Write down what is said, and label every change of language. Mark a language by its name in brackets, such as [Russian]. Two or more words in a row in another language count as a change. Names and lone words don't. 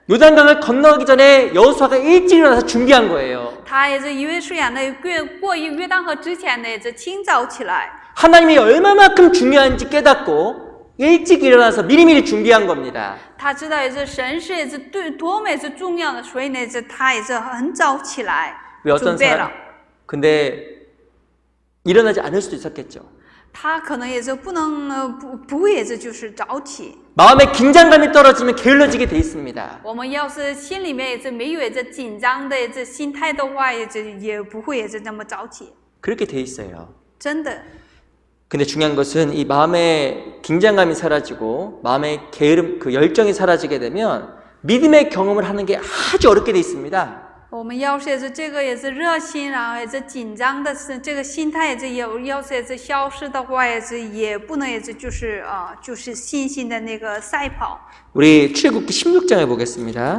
[Korean] 요단강을 건너가기 전에 여호수아가 일찍 일어나서 준비한 거예요. [Chinese] 他约书亚呢过约旦河之前呢清早起来， [Korean] 하나님이 얼마만큼 중요한지 깨닫고 일찍 일어나서 미리미리 준비한 겁니다. [Chinese] 他知道神是对多么重要的，所以呢他很早起来 [Korean] 왜 어떤 [Chinese] 准备了。 [Korean] 사람? 근데 일어나지 않을 수도 있었겠죠. [Chinese] 他可能不会就是早起。 [Korean] 마음의 긴장감이 떨어지면 게을러지게 돼 있습니다. [Chinese] 我们要是心里面没有紧张的心态的话，也不会那么早起。 [Korean] 그렇게 돼 있어요. [Chinese] 真的。 [Korean] 근데 중요한 것은 이 마음의 긴장감이 사라지고 마음의 게으름, 그 열정이 사라지게 되면 믿음의 경험을 하는 게 아주 어렵게 돼 있습니다. [Chinese] 我们要是这个热心，然后紧张的这个心态要是消失的话，也不能就是信心的那个赛跑。 [Korean] 우리 출애굽기 16장을 보겠습니다.